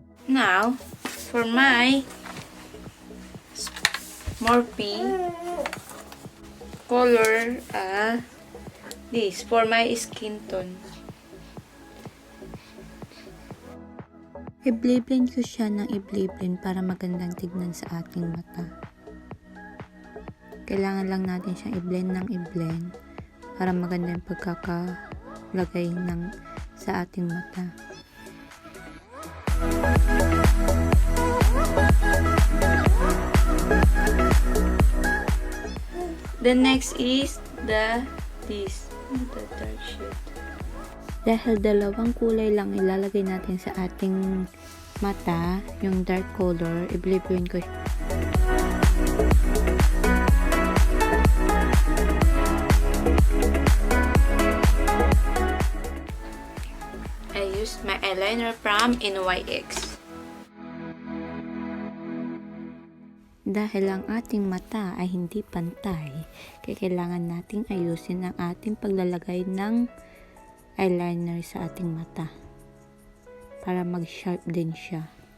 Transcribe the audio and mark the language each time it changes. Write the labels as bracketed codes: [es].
[en] Now, for my Morphe color this for my skin tone. [tl] I-blend ko siya ng i-blend para magandang tignan sa ating mata. Kailangan lang natin siyang i-blend ng i-blend para magandang pagkakalagay ng sa ating mata. [en] The next is the dark shade. [tl] Dahil dalawang kulay lang ilalagay natin sa ating mata, yung dark color, i-blend ko. [en] I used my eyeliner from NYX. [tl] Dahil ang ating mata ay hindi pantay, kaya kailangan nating ayusin ang ating paglalagay ng eyeliner sa ating mata para mag-sharp din siya.